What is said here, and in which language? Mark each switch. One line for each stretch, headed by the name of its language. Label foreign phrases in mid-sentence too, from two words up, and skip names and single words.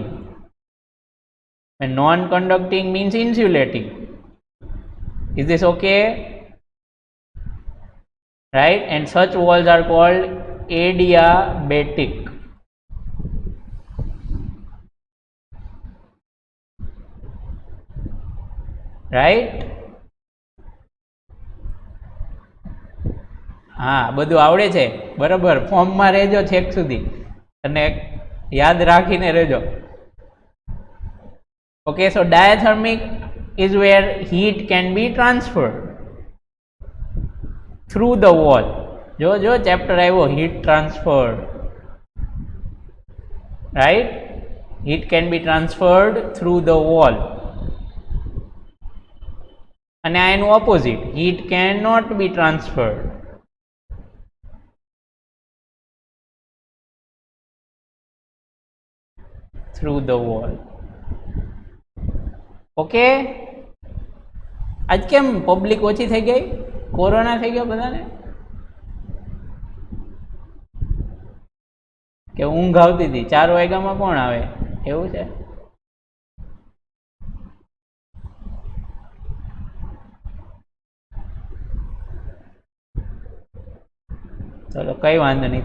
English: And non-conducting means insulating. Is this okay? Right? And such walls are called adiabatic.
Gujarati: રાઈટ? હા, બધું આવડે છે, બરાબર. ફોર્મમાં રહેજો છેક સુધી અને યાદ રાખીને રહેજો.
English: okay, so diathermic is where heat can be transferred through the wall.
Gujarati: જો ચેપ્ટર આવ્યો
English: heat transfer, right? Heat can be transferred through the wall.
Gujarati: અને આ એનું ઓપોઝિટ,
English: heat cannot be transferred. Through the wall.
Gujarati: ઓકે, આજ કેમ પબ્લિક ઓછી થઈ ગઈ? કોરોના થઈ ગયો બધાને કે ઊંઘ આવતી હતી? 4 વાગ્યામાં કોણ આવે? એવું છે? ચલો કઈ વાંધો નહીં.